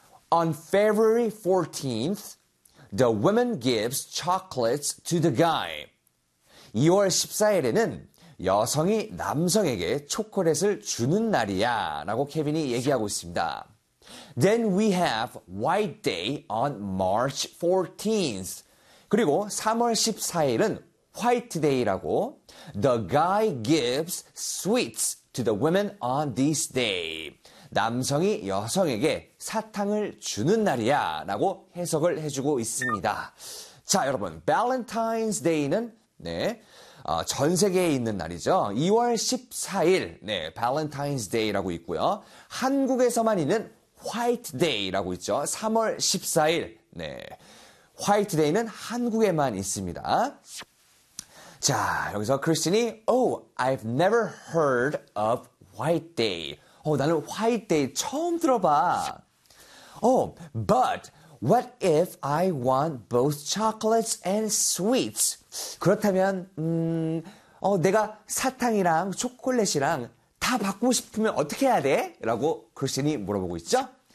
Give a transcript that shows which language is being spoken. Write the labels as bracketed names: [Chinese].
[English] On February 14th, the woman gives chocolates to the guy. [Korean] 2월 14일에는 여성이 남성에게 초콜릿을 주는 날이야 라고 케빈이 얘기하고 있습니다. [English] Then we have White Day on March 14th. [Korean] 그리고 3월 14일은 White Day라고 [English] The guy gives sweets to the women on this day. [Korean] 남성이 여성에게 사탕을 주는 날이야 라고 해석을 해주고 있습니다. 자, 여러분, Valentine's Day는 네, 전 세계에 있는 날이죠. 2월 14일, 네, Valentine's Day라고 있고요. 한국에서만 있는 White Day라고 있죠. 3월 14일, 네, White Day는 한국에만 있습니다. 자, 여기서 크리스틴이 [English] Oh, I've never heard of White Day. [Korean] 나는 White Day 처음 들어봐. [English] Oh, but what if I want both chocolates and sweets? [Korean] 그렇다면 내가 사탕이랑 초콜릿이랑 다 받고 싶으면 어떻게 해야 돼? 라고 크리스틴이 물어보고 있죠.